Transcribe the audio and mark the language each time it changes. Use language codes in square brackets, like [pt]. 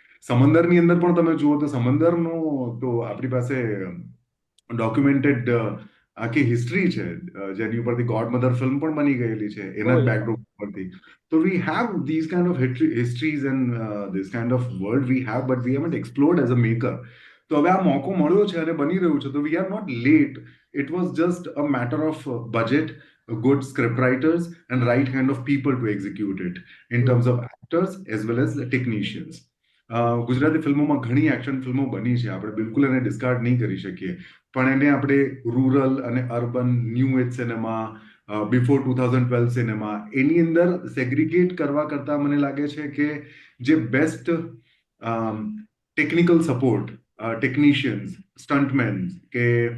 [gu] સમંદરની અંદર પણ તમે જુઓ તો સમંદરનો તો આપણી પાસે ડોક્યુમેન્ટેડ આખી હિસ્ટ્રી છે જેની ઉપરથી ગોડ મધર ફિલ્મ પણ બની ગયેલી છે એના Oh જ yeah. બેકગ્રાઉન્ડ ઉપરથી. [en] So we have these kind of histories and this kind of world we have, but we haven't explored as a maker. [gu] તો હવે આ મોકો મળ્યો છે અને બની રહ્યું છે, તો [en] we are not late. It was just a matter of budget, good script writers, and right kind of people to execute it in Mm, terms of actors as well as the technicians. mm, [gu] Gujarati ફિલ્મોમાં ઘણી action ફિલ્મો બની છે, આપણે બિલકુલ એને discard નહીં કરી શકીએ, પણ એને આપણે રૂરલ અને અર્બન ન્યૂ એજ સિનેમા, બિફોર 2012 સિનેમા, એની અંદર સેગ્રિગેટ કરવા કરતા મને લાગે છે કે જે બેસ્ટ ટેકનિકલ સપોર્ટ, ટેકનિશિયન્સ, સ્ટન્ટમેન, કે